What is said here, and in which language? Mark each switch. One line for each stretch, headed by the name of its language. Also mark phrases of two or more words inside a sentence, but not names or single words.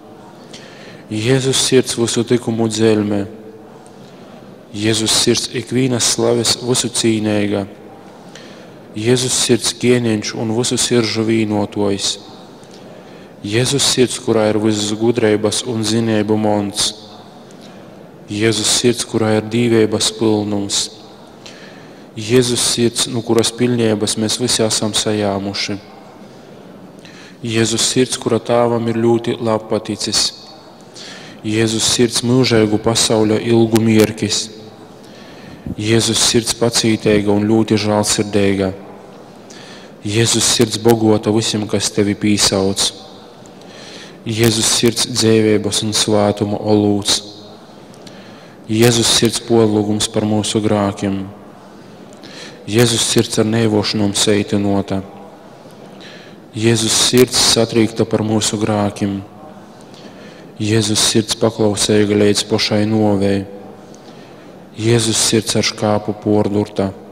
Latgalian: Jēzus sirds visu tikumu dzelme, Jēzus sirds ikvīnas slaves visu cīneiga, Jēzus sirds ķēniņš un visu siržu vīnotojs, Jēzus sirds, kurā ir visas gudreibas un zinēbu mons, Jēzus sirds, kurā ir dīveibas pilnums, Jēzus sirds, no kuras pilnības mēs visi esam sajāmuši, Jēzus sirds, kura Tēvam ir ļoti labpaticis, Jēzus sirds mūžēgu pasauļa ilgu mierkis, Jēzus sirds pacīteiga un ļoti žālsirdeiga, Jēzus sirds bogota visiem, kas tevi pīsauc, Jēzus sirds dzēvības un svātuma olūts, Jēzus sirds polūgums par mūsu grākiem, Jēzus sirds ar nevošanom seitinota, Jēzus sirds satrīkta par mūsu grākiem, Jēzus sirds paklausēga līdz pošai novei, Jēzus sirds ar škāpu pordurta,